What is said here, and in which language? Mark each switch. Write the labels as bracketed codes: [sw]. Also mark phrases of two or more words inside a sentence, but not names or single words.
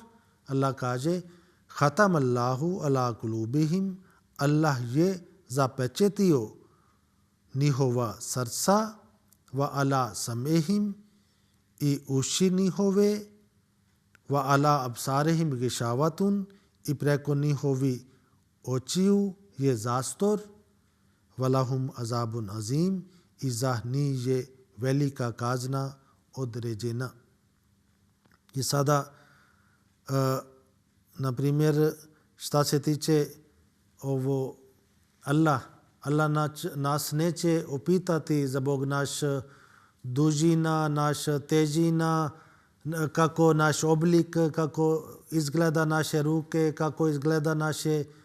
[bs] Allah kaže [ar] ختم الله على قلوبهم, [bs] Allah je zapečetio njihova srca, [ar] وعلى سمعهم, [bs] i uši njihove, [ar] وعلى أبصارهم غشاوة, [bs] i preko njihovi očiju je zastor, [ar] ولهم عذاب عظيم, [bs] i za njih je velika kazna određena. I sada, na primjer, šta se tiče ovo Allah nas neće opitati za Bog naš dužina, naš težina, kako naš oblik, kako izgleda naše ruke, kako izgleda naše